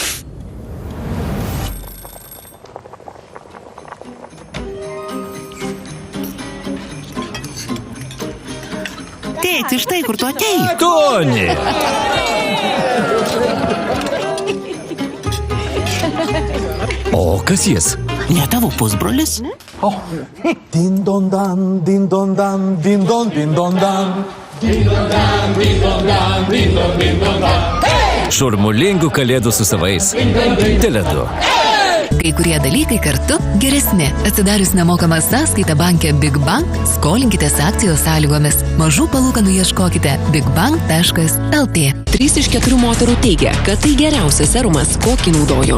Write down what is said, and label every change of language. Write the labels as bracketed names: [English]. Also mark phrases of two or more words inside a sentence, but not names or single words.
[Lithuanian] Tėti, štai kur tu atėjai. Toni! O kas jis? Ne tavo pusbrolis? Din don dan, din don dan, din don dan. Din don dan, din don dan, din don dan. Šurmulingų kalėdų su savais. Tele2. Kai kurie dalykai kartu geresni. Atsidarius nemokamą sąskaitą banke Big Bank, skolinkitės akcijos sąlygomis. Mažų palūkanų ieškokite bigbank.lt. 3 iš 4 moterų teigia, kad tai geriausias serumas, kokį naudojo.